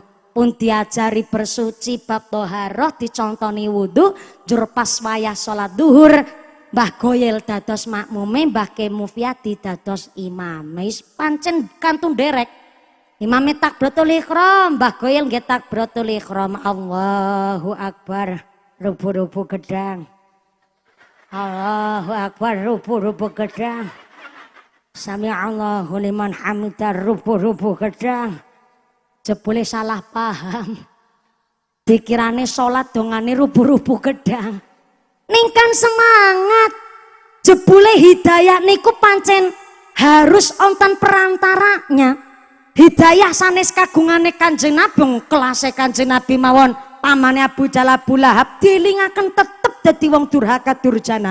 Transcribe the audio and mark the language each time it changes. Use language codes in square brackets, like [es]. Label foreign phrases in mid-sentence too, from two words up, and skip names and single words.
[jv] Pun diajari bersuci bab thaharah, dicontoni wudu, jur pas wayah salat zuhur Mbah Goyel dados makmume, Mbah Kiai Mufiyadi dados imame. Pancen kantun derek. Imame [ar] تكبيرة الإحرام, [jv] Mbah Goyel nggih [ar] تكبيرة الإحرام. الله أكبر, [jv] rubu-rubu gedang. [ar] الله أكبر, [jv] rubu-rubu gedang. [ar] سمع الله لمن حمده, [jv] rubu-rubu gedang. Jebule salah paham. Dikirane salat dongane rubu-rubu gedang. Ningkan semangat. Jebule hidayah niku pancen harus onten perantaranya. Hidayah sanes kagungane Kanjeng Nabi, kelase Kanjeng Nabi mawon pamane Abu Jahal Abu Lahab dielingaken tetep dadi wong durhaka durjana.